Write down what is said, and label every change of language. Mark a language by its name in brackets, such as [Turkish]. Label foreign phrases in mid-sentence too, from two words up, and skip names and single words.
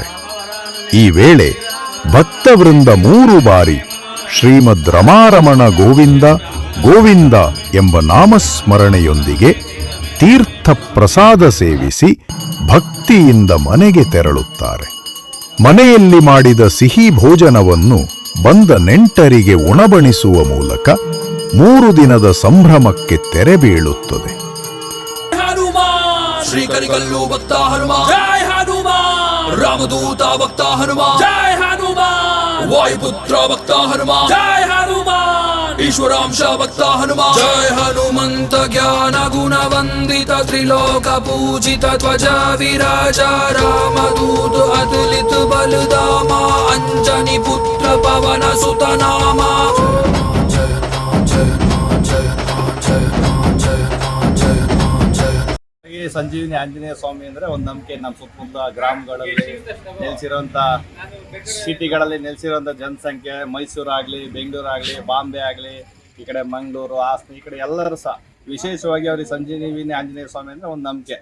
[Kannada] ಈ ವೇಳೆ ಭಕ್ತವೃಂದ 3 ಬಾರಿ ಶ್ರೀಮದ್ ರಮಾರಮಣ ಗೋವಿಂದ ಗೋವಿಂದ ಎಂಬ ನಾಮಸ್ಮರಣೆಯೊಂದಿಗೆ ತೀರ್ಥ ಪ್ರಸಾದ ಸೇವಿಸಿ ಭಕ್ತಿಯಿಂದ ಮನೆಗೆ ತೆರಳುತ್ತಾರೆ. ಮನೆಯಲ್ಲಿ ಮಾಡಿದ ಸಿಹಿ ಭೋಜನವನ್ನು ಬಂದ ನೆಂಟರಿಗೆ ಉಣಬಣಿಸುವ ಮೂಲಕ 3 ದಿನದ ಸಂಭ್ರಮಕ್ಕೆ ತೆರೆ ಬೀಳುತ್ತದೆ. [Awadhi] हनुमान श्री करिकल्लू भक्ता हनुमान जय हनुमान रामदूता भक्ता हनुमान जय हनुमान वायुपुत्र भक्ता हनुमान जय हनुमान ईश्वरांश भक्ता हनुमान जय हनुमंत ज्ञान गुण वंदित त्रिलोक पूजित ध्वजा विराजा रामदूत अतुलित बलधामा अंजनी पुत्र पवन सुत नामा [Kannada] ಸಂಜೀವಿನಿ ಆಂಜನೇಯ ಸ್ವಾಮಿ ಅಂದ್ರೆ ಒಂದು ನಂಬಿಕೆ. ನಮ್ಮ ಸುತ್ತಮುತ್ತ ಗ್ರಾಮಗಳಲ್ಲಿ ನೆಲೆಸಿರುವಂತ ಸಿಟಿಗಳಲ್ಲಿ ನೆಲೆಸಿರುವಂತ ಜನಸಂಖ್ಯೆ, ಮೈಸೂರು ಆಗಲಿ, ಬೆಂಗಳೂರು ಆಗಲಿ, ಬಾಂಬೆ ಆಗಲಿ, ಈ ಕಡೆ ಮಂಗಳೂರು, ಹಾಸನ, ಈ ಕಡೆ ಎಲ್ಲರೂ ಸಹ ವಿಶೇಷವಾಗಿ ಅವ್ರಿಗೆ ಸಂಜೀವಿನಿ ಆಂಜನೇಯ ಸ್ವಾಮಿ ಅಂದ್ರೆ ಒಂದು ನಂಬಿಕೆ.